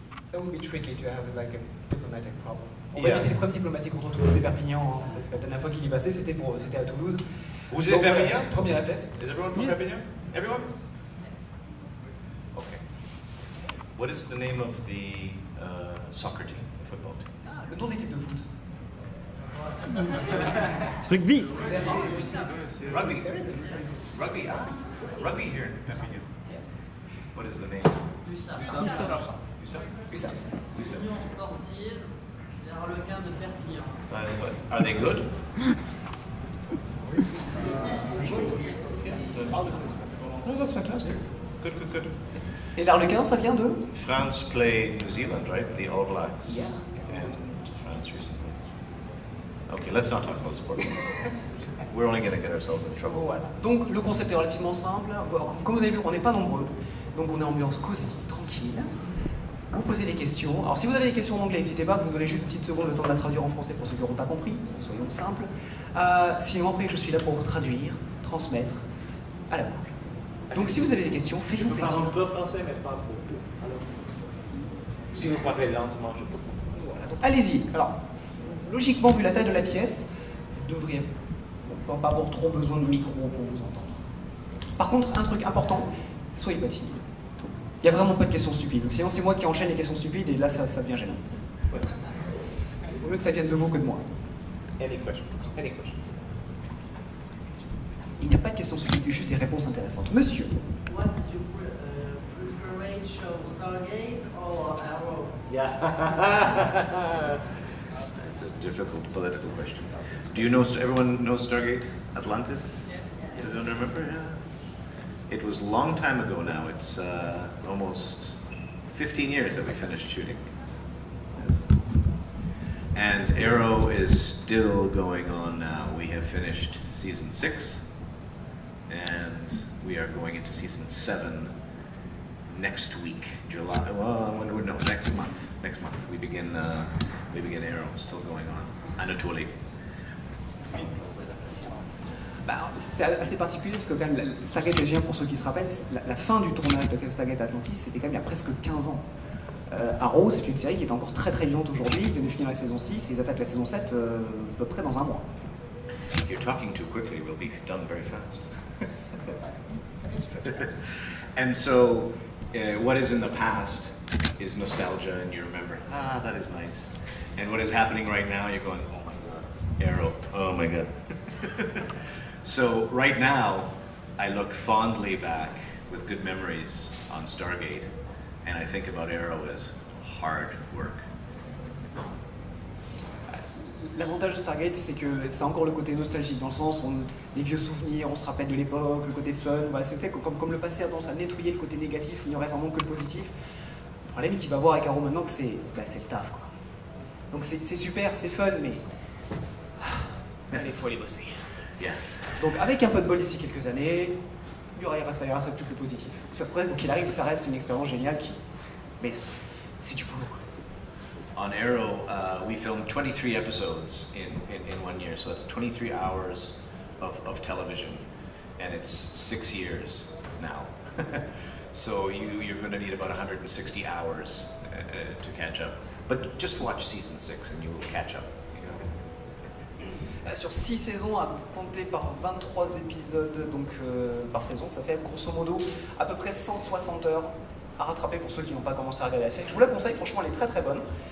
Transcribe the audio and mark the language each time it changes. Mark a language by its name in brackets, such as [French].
[English] That would be tricky to have like a diplomatic problem. [French] On va éviter les problèmes diplomatiques entre Toulouse et Perpignan. Hein. C'est la dernière fois qu'il y passait, c'était à Toulouse. Vous êtes Perpignan? Premier réflexe. [English] Is everyone from Perpignan? Everyone? Okay. What is the name of the soccer team, the football team? [French] Ah, le nom de l'équipe de foot. Rugby. Rugby. [English] There isn't. Rugby. Rugby here in Perpignan. Yes. What is the name? USAP. USAP. [French] Union sportive des Harlequins de Perpignan. [English] Are they good? Oh, that's fantastic. Good. [French] Et l'Arlequin, ça vient de [English] France played New Zealand, right? The All Blacks. Yeah. And France recently. Okay, let's not talk about sport. We're only going to get ourselves in trouble. [French] Voilà. Donc le concept est relativement simple. Comme vous avez vu, on n'est pas nombreux. Donc on est ambiance cosy, tranquille. Vous posez des questions. Alors si vous avez des questions en anglais, n'hésitez pas, vous nous donnez juste une petite seconde le temps de la traduire en français pour ceux qui n'auront pas compris. Soyons simples. Sinon après je suis là pour vous traduire, transmettre à la cool. Donc si vous avez des questions, faites-vous Je parle plaisir. un peu français, mais pas trop. Alors, si vous parlez lentement, je peux comprendre. Voilà, donc allez-y. Alors, logiquement, vu la taille de la pièce, vous devriez pas avoir trop besoin de micro pour vous entendre. Par contre, un truc important, soyez pas timide. Il n'y a vraiment pas de questions stupides. Sinon, c'est moi qui enchaîne les questions stupides et là, ça devient gênant. Il vaut mieux que ça vienne de vous que de moi. [English] Any questions? Any questions? [French] Il n'y a pas de questions stupides, il y a juste des réponses intéressantes. Monsieur, [English] What is your preferred show, Stargate or Arrow? Yeah. It's a difficult political question. Do you know, everyone knows Stargate Atlantis? Does anyone remember? Yeah. It was a long time ago now. It's almost 15 years that we finished shooting. Yes. And Arrow is still going on now. We have finished season 6, and we are going into season 7 next week, July. Well, no, next month. Next month we begin Arrow. Still going on. Anatoly. [French] bah, c'est assez particulier parce que quand même, Stargate SG1, pour ceux qui se rappellent, la fin du tournage de Stargate Atlantis, c'était quand même il y a presque 15 ans. Arrow, c'est une série qui est encore très très vivante aujourd'hui. Ils viennent de finir la saison 6 et ils attaquent la saison 7 à peu près dans un mois. [English] You're talking too quickly. We'll be done very fast. And so, what is in the past is nostalgia, and you remember, that is nice. And what is happening right now, you're going, oh my god, Arrow, oh my god. So right now, I look fondly back with good memories on Stargate, and I think about Arrow as hard work. [French] L'avantage de Stargate, c'est que c'est encore le côté nostalgique, dans le sens où les vieux souvenirs, on se rappelle de l'époque, le côté fun. Voilà, c'est comme le passé a tendance à nettoyer le côté négatif, il ne reste en monde que le positif. Le problème qu'il va voir avec Arrow maintenant, c'est le taf, quoi. Donc c'est super, c'est fun, mais il faut aller bosser. [English] Yes. [French] Donc avec un peu de bol d'ici quelques années, il restera plus que le positif. Donc qu'il arrive, ça reste une expérience géniale mais c'est du boulot. [English] On Arrow, we filmed 23 episodes in 1 year, so it's 23 hours of television, and it's 6 years now. So you're going to need about 160 hours to catch up. But just watch season 6 and you will catch up. [French] Sur 6 saisons, à compter par 23 épisodes donc, par saison, ça fait grosso modo à peu près 160 heures à rattraper pour ceux qui n'ont pas commencé à regarder la série. Je vous la conseille, franchement elle est très très bonne.